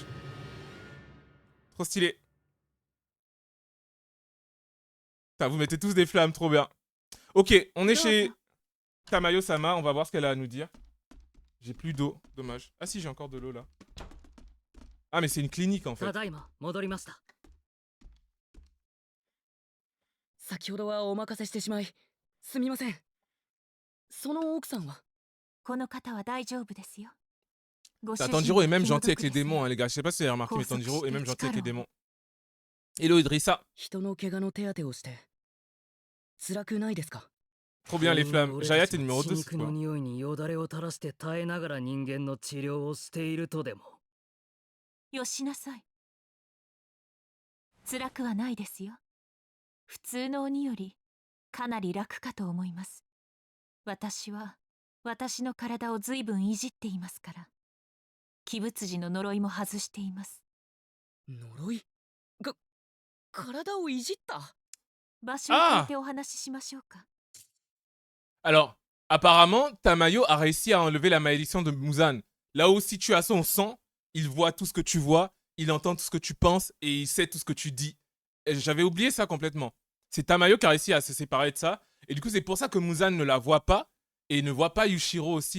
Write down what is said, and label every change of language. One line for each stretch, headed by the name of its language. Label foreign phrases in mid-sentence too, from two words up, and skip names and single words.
French: Trop stylé. Putain, vous mettez tous des flammes, trop bien. Ok, on est chez Tamayo-sama, on va voir ce qu'elle a à nous dire. J'ai plus d'eau, dommage. Ah si, j'ai encore de l'eau là. Ah mais c'est une clinique en fait.
Japanese: ただいま戻りました。先ほどはお任せしてしまいすみません。その奥さんはこの方は大丈夫ですよ。ご主
French: Putain,
Japanese: 人
French: Tanjiro
Japanese: は
French: est même
Japanese: 気の
French: gentil avec
Japanese: 毒
French: les
Japanese: ですね
French: démons, hein, les gars. Je sais pas si vous avez remarqué, mais Concept Tanjiro est même gentil avec les Chikaro. démons. Hello Idrissa.
Japanese: 人の怪我の手当てをして辛くないですか？
French: Trop bien les flammes.
Japanese: 俺
French: Jaya,
Japanese: たち
French: t'es
Japanese: は
French: numéro
Japanese: 血
French: 2 cette
Japanese: 肉の
French: fois.
Japanese: 匂いによだれを垂らして耐えながら人間の治療をしているとでも。よしなさい。辛くはないですよ。普通の鬼よりかなり楽かと思います。私は私の体を随分いじっていますから。鬼物児の呪いも外しています。呪い？体をいじった？場所を変えてお話ししましょうか。
French: Alors, apparemment, Tamayo a réussi à enlever la malédiction de Muzan. Là où si tu as son sang, il voit tout ce que tu vois, il entend tout ce que tu penses et il sait tout ce que tu dis. J'avais oublié ça complètement. C'est Tamayo qui a réussi à se séparer de ça. Et du coup, c'est pour ça que Muzan ne la voit pas. Et ne voit pas Yushiro aussi.